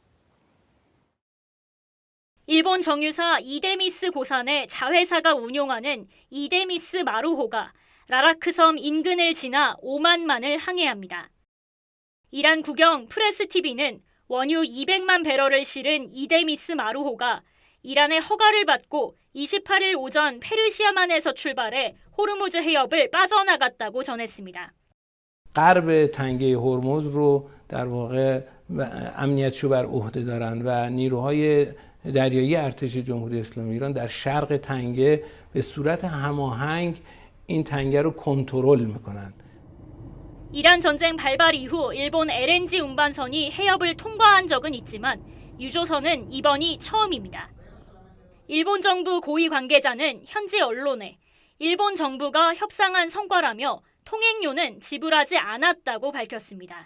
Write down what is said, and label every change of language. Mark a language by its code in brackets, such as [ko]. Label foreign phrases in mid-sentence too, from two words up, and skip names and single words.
[ko] 일본 정유사 이데미스 고산의 자회사가 운용하는 이데미스 마루호가 라라크섬 인근을 지나 오만만을 항해합니다. 이란 국영 프레스TV는 원유 200만 배럴을 실은 이데미스 마루호가 이란의 허가를 받고 28일 오전 페르시아만에서 출발해 호르무즈 해협을 빠져나갔다고 전했습니다. [fa] غرب تنگه هرمز رو در واقع امنیتشو بر عهده دارن و نیروهای دریایی ارتش جمهوری اسلامی ایران در شرق تنگه به صورت هماهنگ این تنگه رو کنترل میکنن. [ko] 이란 전쟁 발발 이후 일본 LNG 운반선이 해협을 통과한 적은 있지만 유조선은 이번이 처음입니다. 일본 정부 고위 관계자는 현지 언론에 일본 정부가 협상한 성과라며 통행료는 지불하지 않았다고 밝혔습니다.